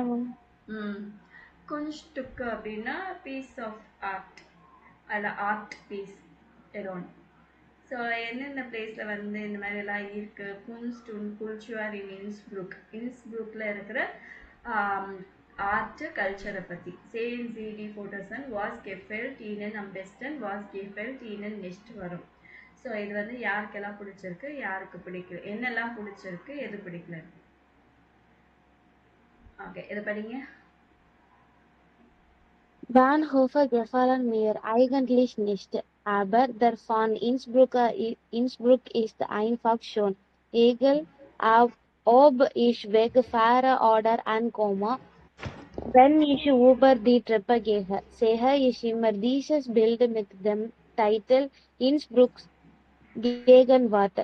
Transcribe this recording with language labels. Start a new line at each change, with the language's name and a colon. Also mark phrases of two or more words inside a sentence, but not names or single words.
Tamil: குன்ஸ்டுக்க அப்படின்னா
English: piece of art,
Tamil: அதில்
English: art piece
Tamil: எரோன். ஸோ எந்தெந்த பிளேஸில் வந்து இந்த மாதிரிலாம் இருக்குது?
German: குன்ஸ்ட் und Kultur in Innsbruck.
Tamil: இன்ஸ்ப்ரூக்கில் இருக்கிற
English: art culture
Tamil: பற்றி.
German: Sehen Sie die Fotos an, was gefällt Ihnen am besten, was gefällt Ihnen nicht வரும்.
Tamil: ஸோ இது வந்து யாருக்கெல்லாம் பிடிச்சிருக்கு, யாருக்கு பிடிக்கல, என்னெல்லாம் பிடிச்சிருக்கு, எது பிடிக்கல. ஓகே, இதை படிங்க.
German: Bahnhofe gefallen mir eigentlich nicht, aber der von Innsbruck ist einfach schön. Egal, ob ich wegfahre oder ankomme, wenn ich über die Treppe gehe, sehe ich immer dieses Bild mit dem Titel Innsbrucks Gegenwart.